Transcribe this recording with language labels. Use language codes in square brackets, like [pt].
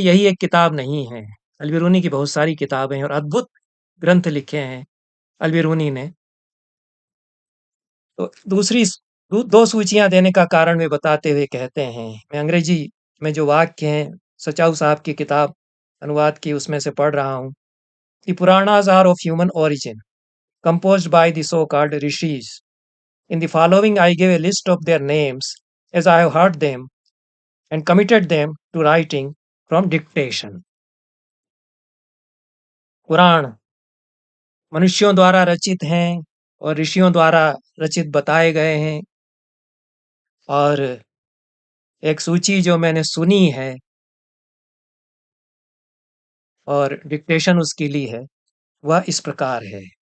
[hi] यही एक किताब नहीं है, अल-बिरूनी की बहुत सारी किताबें हैं और अद्भुत ग्रंथ लिखे हैं अल-बिरूनी ने। तो दो सूचियां देने का कारण वे बताते हुए कहते हैं, मैं अंग्रेजी में जो वाक्य हैं सचाऊ साहब की किताब अनुवाद की उसमें से पढ़ रहा हूँ। [en] The Puranas are of human origin, composed by the so-called rishis. In the following I give a list of their names as I have heard them and committed them to writing from dictation. [hi] पुराण मनुष्यों द्वारा रचित हैं और ऋषियों द्वारा रचित बताए गए हैं और एक सूची जो मैंने सुनी है और डिक्टेशन उसकी ली है, वह इस प्रकार है।